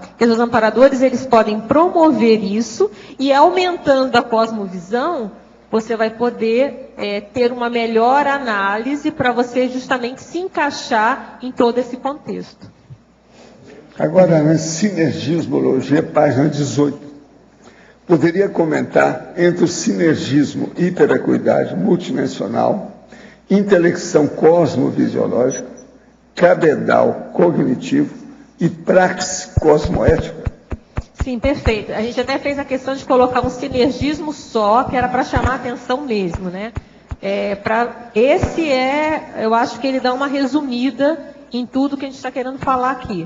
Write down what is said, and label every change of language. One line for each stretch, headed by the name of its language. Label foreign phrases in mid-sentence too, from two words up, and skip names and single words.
Portuguese: Porque os amparadores, eles podem promover isso e aumentando a cosmovisão, você vai poder ter uma melhor análise para você justamente se encaixar em todo esse contexto. Agora, na Sinergismologia, página 18. Poderia comentar entre o sinergismo e hiperacuidade multidimensional, intelecção cosmovisiológica, cabedal cognitivo e praxis cosmoética? Sim, perfeito. A gente até fez a questão de colocar um sinergismo só, que era para chamar a atenção mesmo, né? Eu acho que ele dá uma resumida em tudo que a gente está querendo falar aqui.